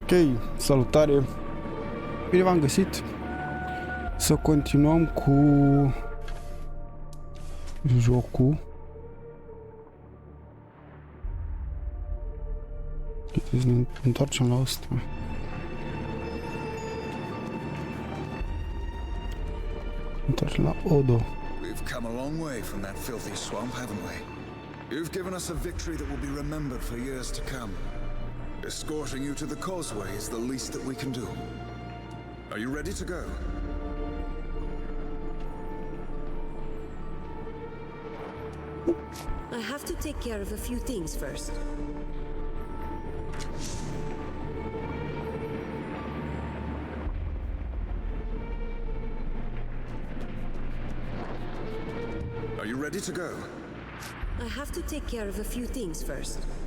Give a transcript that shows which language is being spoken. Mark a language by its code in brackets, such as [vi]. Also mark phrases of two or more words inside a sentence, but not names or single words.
[ro] Ok, salutare! Bine v-am găsit! Să continuăm cu jocul. Să ne întoarcem la asta. Întoarcem la Odo. [en] We've come a long way from that filthy swamp, haven't we? You've given us a victory that will be remembered for years to come. Escorting you to the causeway is the least that we can do. Are you ready to go? I have to take care of a few things first. Are you ready to go? I have to take care of a few things first.